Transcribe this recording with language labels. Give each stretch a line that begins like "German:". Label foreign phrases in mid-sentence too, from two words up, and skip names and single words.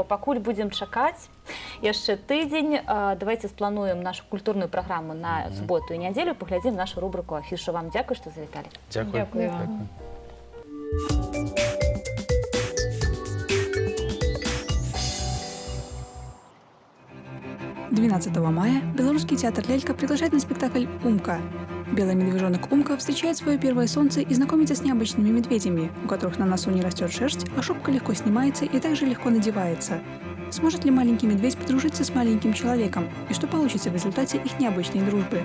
Belarusian: Пакуль будзем чакаць яшчэ тыдзень, давайце сплануем нашу культурную праграму на суботу і нядзелю, паглядзім нашу рубрыку афішу. Вам дзякуй, што завіталі. Дзякуй.
Russian: 12 мая Белорусский театр «Лялька» приглашает на спектакль «Умка». Белый медвежонок Умка встречает свое первое солнце и знакомится с необычными медведями, у которых на носу не растет шерсть, а шубка легко снимается и также легко надевается. Сможет ли маленький медведь подружиться с маленьким человеком? И что получится в результате их необычной дружбы?